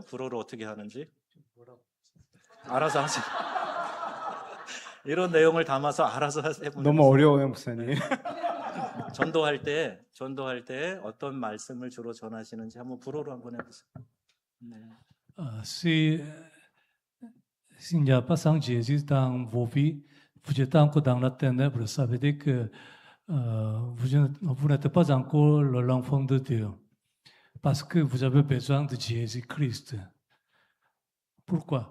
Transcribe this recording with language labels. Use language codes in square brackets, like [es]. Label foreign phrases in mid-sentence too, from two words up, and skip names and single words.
[ko] 불어로 어떻게 하는지. 알아서 하세요. 이런 내용을 담아서 알아서 하세요. 너무 어려워요, 목사님. 전도할 때 어떤 말씀을 주로 전하시는지 한번 불어로 한번 해보세요. 네. [fr] S'il n'y a pas sans Jésus dans vos vies, vous êtes encore dans la ténèbre, ça veut dire que vous n'êtes pas encore l'enfant de Dieu, parce que vous avez besoin de Jésus-Christ. Pourquoi?